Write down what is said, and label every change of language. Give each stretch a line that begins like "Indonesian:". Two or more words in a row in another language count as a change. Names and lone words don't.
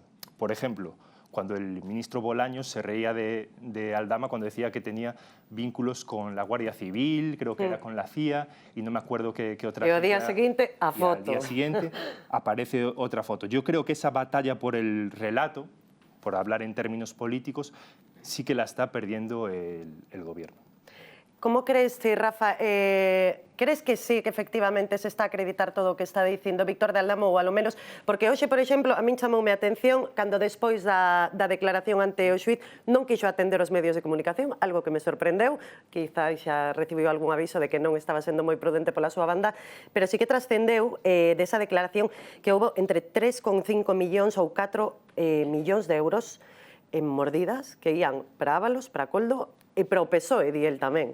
Spanish: Por ejemplo, cuando el ministro Bolaños se reía de Aldama cuando decía que tenía vínculos con la Guardia Civil, creo que era con la CIA, y no me acuerdo qué otra. Y al día siguiente, a foto. Al día siguiente aparece otra foto. Yo creo que esa batalla por el relato, por hablar en términos políticos, sí que la está perdiendo el gobierno. ¿Cómo crees, Rafa? Crees que sí,
Galician: que efectivamente se está a acreditar todo o que está dicindo Víctor de Aldama, ou alo menos, porque hoxe, por exemplo, a min chamoume a atención cando despois da declaración ante o xuiz non quixo atender os medios de comunicación, algo que me sorprendeu, quizá xa recibiu algún aviso de que non estaba sendo moi prudente pola súa banda, pero sí que trascendeu desa declaración que houve entre 3,5 millóns ou 4 millóns de euros en mordidas que ían para Ábalos, para Coldo e para o PSOE, di el tamén.